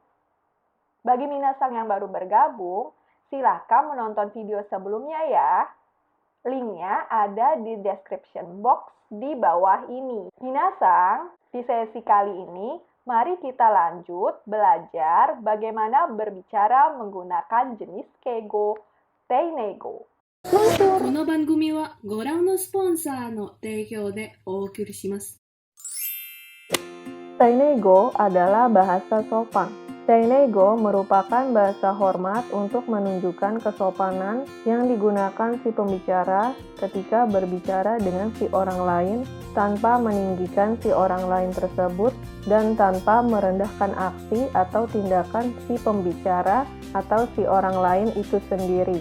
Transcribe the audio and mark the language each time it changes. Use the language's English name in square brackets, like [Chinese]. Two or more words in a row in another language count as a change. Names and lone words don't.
[Indonesian] Bagi minasan yang baru bergabung, silahkan menonton video sebelumnya ya. Linknya ada di [English] description box [Indonesian] di bawah ini. Minasan, di sesi kali ini, mari kita lanjut belajar bagaimana berbicara menggunakan jenis keigo Teinego. [Japanese] この番組はご覧のスポンサーの提供でお送りします。 [Indonesian] Teinego adalah bahasa sopan. Teinego merupakan bahasa hormat untuk menunjukkan kesopanan yang digunakan si pembicara ketika berbicara dengan si orang lain tanpa meninggikan si orang lain tersebut dan tanpa merendahkan aksi atau tindakan si pembicara atau si orang lain itu sendiri.